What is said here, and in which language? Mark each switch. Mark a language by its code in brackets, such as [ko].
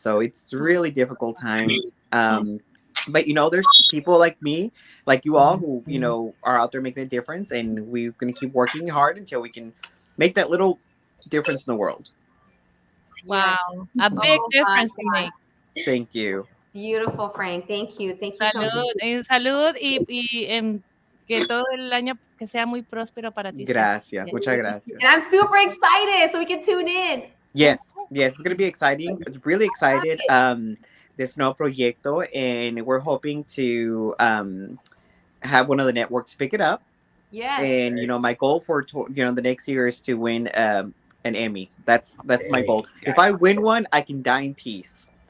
[en] So it's a really difficult time. But, you know, there's people like me, like you all, who, you know, are out there making a difference. And we're going to keep working hard until we can make that little difference in the world. Wow. A big difference to make. Thank you. Beautiful, Frank. Thank you. Thank you so much. [es] Salud y que todo el año que sea muy próspero para ti. Gracias. Muchas gracias. [en] And I'm super excited so we can tune in. Yes, it's going to be exciting. Really excited. This [es] nuevo proyecto, [en] and we're hoping to have one of the networks pick it up. Yes. And you know, my goal for the next year is to win an Emmy. That's my goal. If I win one, I can die in peace.